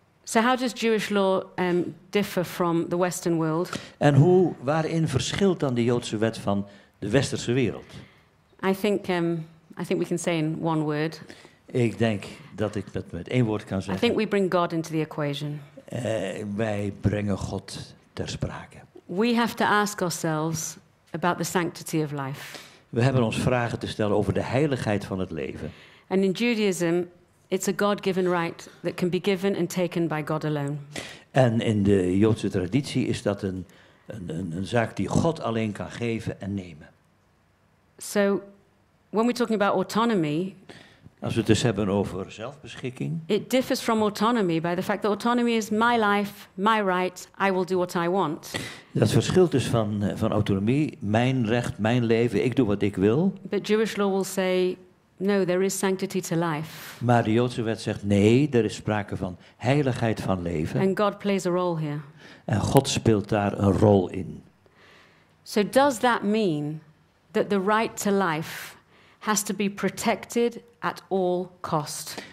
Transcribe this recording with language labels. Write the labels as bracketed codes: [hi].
[en] So how does Jewish law differ from the Western world? [nl] En waarin verschilt dan de Joodse wet van de westerse wereld? [en] I think we can say in one word. [nl] Ik denk dat ik dat met één woord kan [en] I [nl] zeggen. [en] think we bring God into the equation. [nl] Wij brengen God ter sprake. [en] We have to ask ourselves about the sanctity of life. [nl] We hebben ons vragen te stellen over de heiligheid van het leven. [en] And in Judaism, it's a God-given right that can be given and taken by God alone. [nl] En in de Joodse traditie is dat een zaak die God alleen kan geven en nemen. [en] So when we're talking about autonomy, [nl] Als we het dus hebben over zelfbeschikking, [en] it differs from autonomy by the fact that autonomy is my life, my right, I will do what I want. [nl] dat verschilt dus van autonomie, mijn recht, mijn leven, ik doe wat ik wil. [en] But Jewish law will say, no, there is sanctity to life. [nl] Maar de Joodse wet zegt nee, er is sprake van heiligheid van leven. [en] And God plays a role here. [nl] En God speelt daar een rol in. [en] So does that mean that the right to life has to be protected at all cost?